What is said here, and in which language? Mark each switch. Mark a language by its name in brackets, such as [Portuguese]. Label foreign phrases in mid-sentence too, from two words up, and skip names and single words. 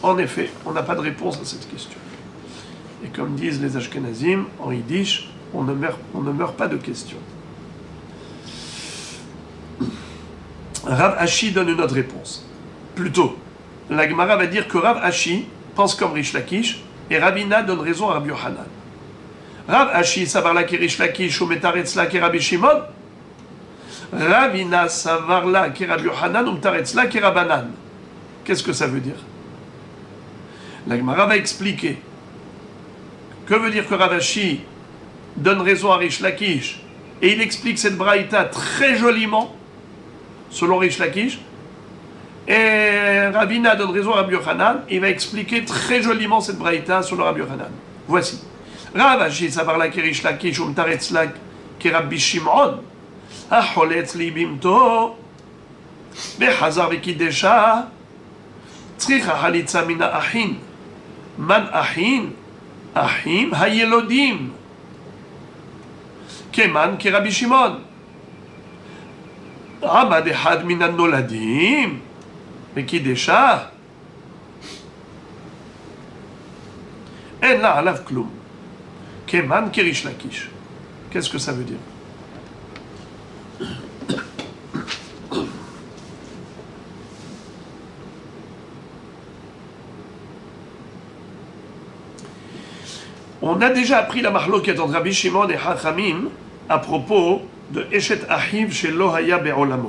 [French] en effet, on n'a pas de réponse à cette question. Et comme disent les Ashkenazim, en yiddish, on ne meurt pas de questions. Rav Ashi donne une autre réponse. Plutôt, la Gemara va dire que Rav Ashi pense comme Rish Lakish et Ravina donne raison à Rabbi Yochanan. [Hebrew] רב אשי סבר לה כריש לקיש ומתרץ לה כרבי שמעון. רבינא סבר לה כרבי יוחנן ומתרץ לה כרבנן. [French] Qu'est-ce que ça veut dire? La Gemara va expliquer. Que veut dire que Rav Ashi donne raison à Rish Lakish et il explique cette braïta très joliment selon Rish Lakish, et Ravina donne raison à Rabbi Yochanan, il va expliquer très joliment cette braïta selon Rabbi Yochanan. Voici. [Hebrew] רב אשי סבר לה כריש לקיש ומתרץ לה כרבי שמעון, החולץ ליבמתו, וחזר וקידשה, צריכה חליצה מן האחין, מן האחין, האחים הנולדים, כמאן כרבי שמעון. עמד אחד מן הנולדים וקידשה אין לה עליו כלום כמן כריש לקיש. [French] Qu'est-ce que ça veut dire? On a déjà appris la mahloket entre Rabbi Shimon et Chachamim à propos de [Hebrew] אשת אחיו [French] chez [Hebrew] שלא היה בעולמו.